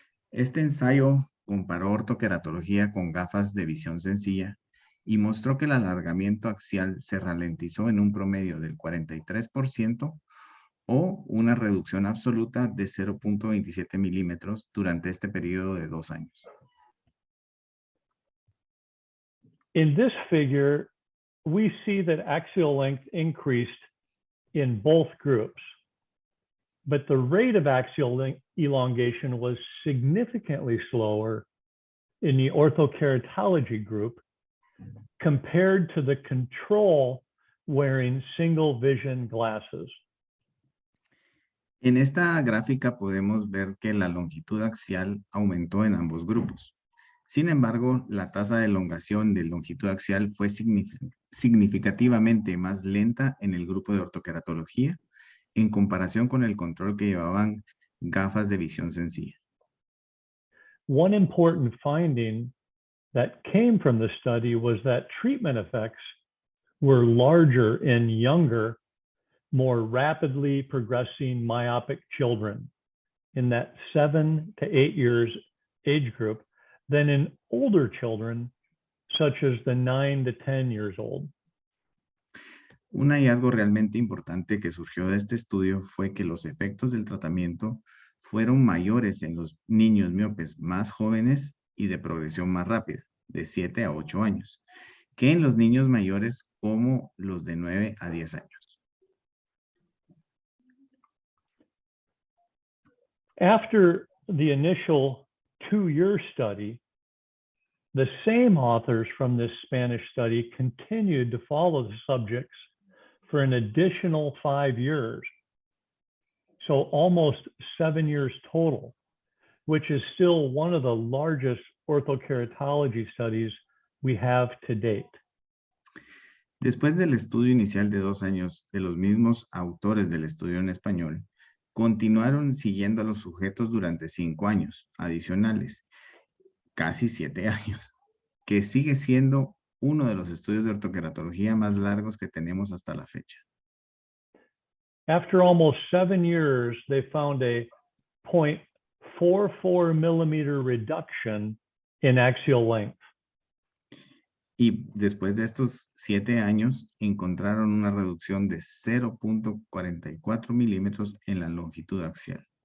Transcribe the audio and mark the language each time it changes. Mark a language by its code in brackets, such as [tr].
[es] Este ensayo comparó ortokeratología con gafas de visión sencilla y mostró que el alargamiento axial se ralentizó en un promedio del 43% o una reducción absoluta de 0.27 milímetros durante este periodo de 2 años. [en] In this figure, we see that axial length increased in both groups, but the rate of axial elongation was significantly slower in the orthokeratology group compared to the control wearing single vision glasses. [es] En esta gráfica podemos ver que la longitud axial aumentó en ambos grupos. Sin embargo, la tasa de elongación de longitud axial fue significativamente más lenta en el grupo de ortokeratología en comparación con el control que llevaban gafas de visión sencilla. [en] One important finding that came from the study was that treatment effects were larger in younger, more rapidly progressing myopic children in that 7 to 8 years age group than in older children, such as the 9 to 10 years old. [es] Un hallazgo realmente importante que surgió de este estudio fue que los efectos del tratamiento fueron mayores en los niños miopes más jóvenes y de progresión más rápida, de 7 a 8 años, que en los niños mayores como los de 9 a 10 años. [en] After the initial 2-year study, the same authors from this Spanish study continued to follow the subjects for an additional 5 years. So almost 7 years total, which is still one of the largest orthokeratology studies we have to date. [es] Después del estudio inicial de 2 años de los mismos autores del estudio en español, continuaron siguiendo a los sujetos durante 5 años adicionales, casi 7 años, que sigue siendo uno de los estudios de ortoqueratología más largos que tenemos hasta la fecha. [en] After almost 7 years, they found a 0.44 millimeter reduction in axial length. [es] Y después de estos 7 años, encontraron una reducción de 0.44 milímetros en la longitud axial.